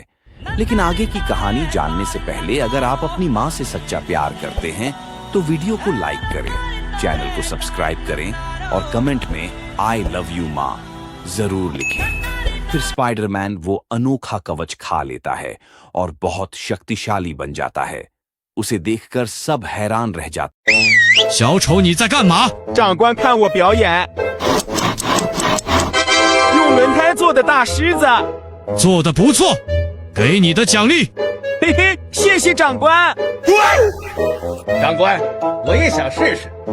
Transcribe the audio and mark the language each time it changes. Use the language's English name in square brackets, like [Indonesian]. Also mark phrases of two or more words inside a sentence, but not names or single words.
[Hindi] लेकिन आगे की कहानी जानने से पहले अगर आप अपनी माँ से सच्चा प्यार करते हैं तो वीडियो को लाइक करें, चैनल को सब्सक्राइब करें और कमेंट में [English] I love you [Hindi] माँ जरूर लिखें। फिर स्पाइडरमैन वो अनोखा कवच खा लेता है और बहुत शक्तिशाली बन जाता है। उसे देखकर सब हैरान रह जाते हैं। [Chinese] 小丑，你在干嘛？长官看我表演，用轮胎做的大狮子，做的不错，给你的奖励。嘿嘿，谢谢长官。长官，我也想试试。